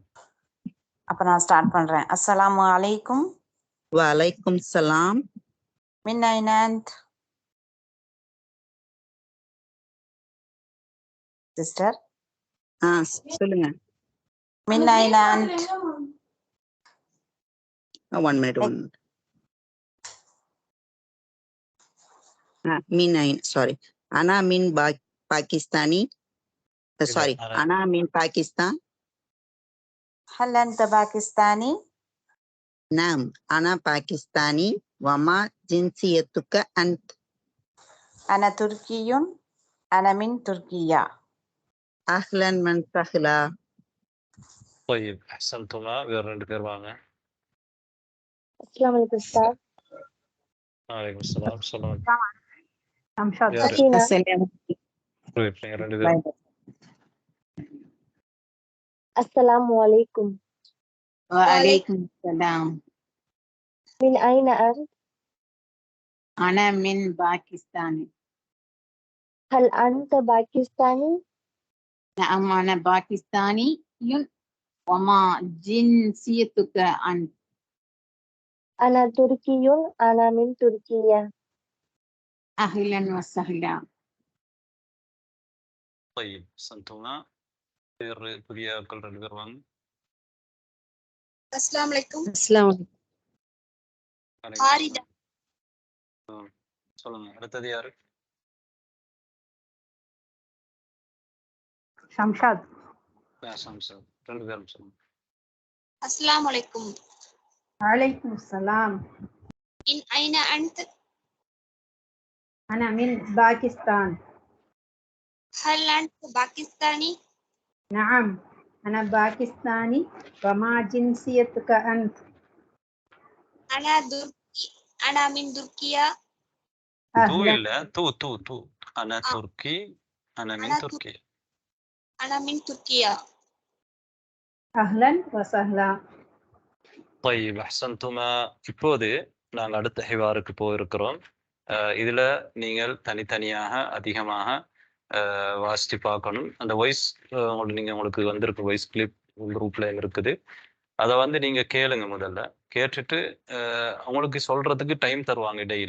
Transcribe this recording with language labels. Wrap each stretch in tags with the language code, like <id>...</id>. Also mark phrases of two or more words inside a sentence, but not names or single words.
<ta>அப்ப நான் ஸ்டார்ட் பண்றேன்.</ta> <ar>அஸ்ஸலாமு அலைக்கும். وعليكم السلام. من أين أنت? சிஸ்டர்</ar> <ta>சொல்லுங்க.</ta> <ar>من أين أنت?</ar> <en>1 minute.</en> <ar>من أين,</ar> <en>sorry.</en> <ar>أنا من باكستاني. Sorry, أنا من باكستان. هل أنت باكستاني؟ نعم أنا باكستاني. وما جنسيتك أنت؟ أنا تركي. أنا من تركيا. أهلا وسهلا. طيب أحسنتما.</ar> <ta>வேற ரெண்டு பேர் வாங்க.</ta> <ar>السلام عليكم أستاذ. வலைக்கும் ஸலாம்.</ar> <ta>சொல்லுங்க. ரெண்டு பேர்.</ta> <ar>السلام عليكم. وعليكم السلام. من أين أنت؟ أنا من باكستان. هل أنت باكستاني؟ نعم أنا باكستاني. وما جنسيتك أنت؟ أنا تركي. أنا من تركيا. أهلا وسهلا. طيب أحسنتما.</ar> <ta>வேறு புதிய ஆட்கள் ரெண்டு பேர் வாங்க.</ta> <ar>السلام عليكم.</ar> <ta>ஹாரிதா. சொல்லுங்க. அடுத்தது யாரு? ஷம்ஷாத். ஷம்ஷாத். ரெண்டு பேரும் சொல்லுங்க.</ta> <ar>السلام عليكم. وعليكم السلام. من أين أنت؟ أنا من باكستان. هل أنت باكستاني؟ نعم أنا باكستاني. وما جنسيتك أنت؟ أنا تركي. أنا من تركيا. تو இல்ல تو أنا تركي. أنا من تركيا. أنا من تركيا. أهلا وسهلا. طيب أحسنتما.</ar> <ta>இப்போது நாங்கள் அடுத்த ஹிவாருக்கு போயிருக்கிறோம். இதில் நீங்கள் தனித்தனியாக அதிகமாக வாசித்து பார்க்கணும். அந்த வாய்ஸ் உங்களுக்கு வந்திருக்கு, வாய்ஸ் கிளிப் குரூப்ல இருக்குது. அதை வந்து நீங்க கேளுங்க. முதல்ல கேட்டுட்டு அவங்களுக்கு சொல்றதுக்கு டைம் தருவாங்க இடையில.</ta>